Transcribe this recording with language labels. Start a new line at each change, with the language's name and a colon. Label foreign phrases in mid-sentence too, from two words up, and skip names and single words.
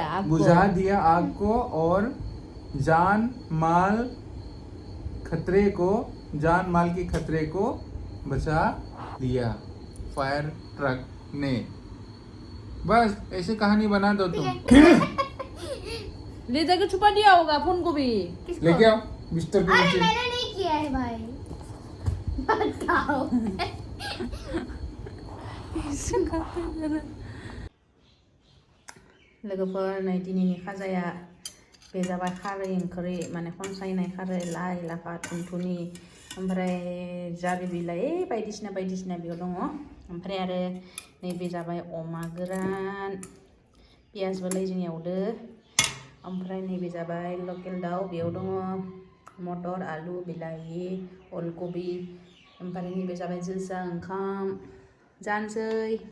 Hindi: आग को और जान माल की खतरे को बचा लिया फायर ट्रक ने बस ऐसे कहानी बना दो तुम ले जाके छुपा दिया होगा फोन को भी लेके आओ बिस्तर पे अरे नीचे मैंने नहीं किया है भाई बताओ
Bodo: लोगोफोर नै दिनैनि खाजाया बे जाबाय खारै ओंख्रि माने खनसायनाय खारै लाइ लाफा थुनथुनि ओमफ्राय जारि बिलाइ बायदिसिना बेयाव दङ ओमफ्राय आरो नैबे जाबाय अमा गोरान पियासबो जों एवदो ओमफ्राय नैबे जाबाय लकेल दाउ बेयाव दङ मटर आलु बिलाहि अलकबि ओमफ्राय नैबे जाबाय जोसा ओंखाम जानोसै